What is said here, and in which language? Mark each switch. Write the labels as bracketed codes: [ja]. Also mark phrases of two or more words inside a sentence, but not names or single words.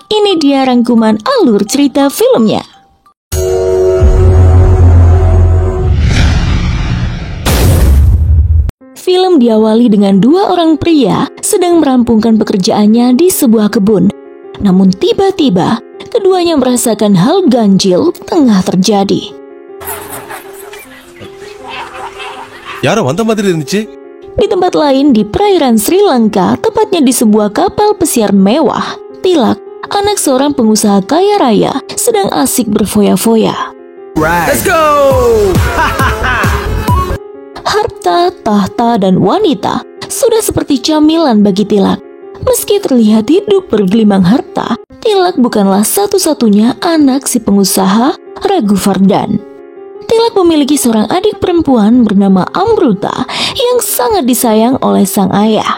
[id] Ini dia rangkuman alur cerita filmnya. Film diawali dengan dua orang pria sedang merampungkan pekerjaannya di sebuah kebun. Namun tiba-tiba, keduanya merasakan hal ganjil tengah terjadi. [ta] யாரோ வந்த மாதிரி இருந்துச்சு. [id] Di tempat lain di perairan Sri Lanka, tepatnya di sebuah kapal pesiar mewah, Tilak, anak seorang pengusaha kaya raya, sedang asik berfoya-foya. [en] Let's go! [id] Harta, tahta, dan wanita sudah seperti camilan bagi Tilak. Meski terlihat hidup bergelimang harta, Tilak bukanlah satu-satunya anak si pengusaha Raghuvardan. Tilak memiliki seorang adik perempuan bernama Amruta yang sangat disayang oleh sang ayah.